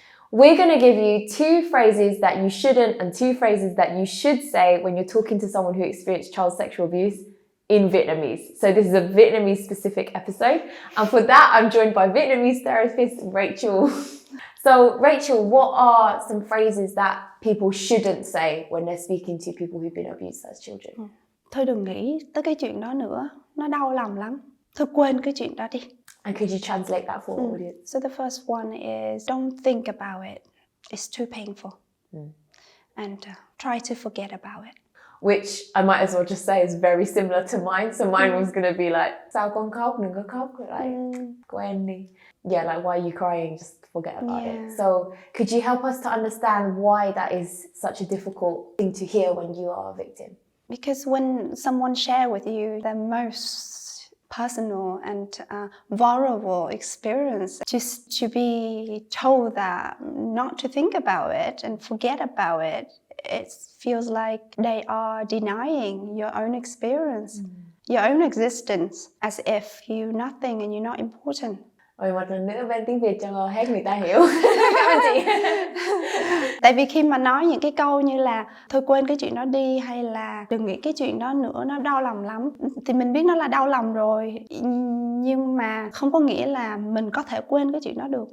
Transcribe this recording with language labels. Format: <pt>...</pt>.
<en>We're going to give you 2 phrases that you shouldn't and 2 phrases that you should say when you're talking to someone who experienced child sexual abuse in Vietnamese. So this is a Vietnamese specific episode. And for that, I'm joined by Vietnamese therapist Rachel. So Rachel, what are some phrases that people shouldn't say when they're speaking to people who've been abused as children?</en> <vi>Thôi đừng nghĩ tới cái chuyện đó nữa, nó đau lòng lắm. Thôi quên cái chuyện đó đi.</vi> <en>And could you translate that for our audience? So the first one is don't think about it. It's too painful. And try to forget about it. Which I might as well just say is very similar to mine. So mine was going to be like,</en> <vi>sao con khóc, đừng có khóc,</vi> <en>like,</en> <vi>quên đi.</vi> <en>Yeah, like, why are you crying? Just forget about it. So could you help us to understand why that is such a difficult thing to hear when you are a victim? Because when someone shares with you the most personal and vulnerable experience, just to be told that not to think about it and forget about it, it feels like they are denying your own experience, your own existence, as if you're nothing and you're not important.</en> <vi>Rồi một lần nữa bên tiếng Việt cho hết người ta hiểu. Cảm ơn chị. Tại vì khi mà nói những cái câu như là thôi quên cái chuyện đó đi hay là đừng nghĩ cái chuyện đó nữa, nó đau lòng lắm, thì mình biết nó là đau lòng rồi, nhưng mà không có nghĩa là mình có thể quên cái chuyện đó được.</vi>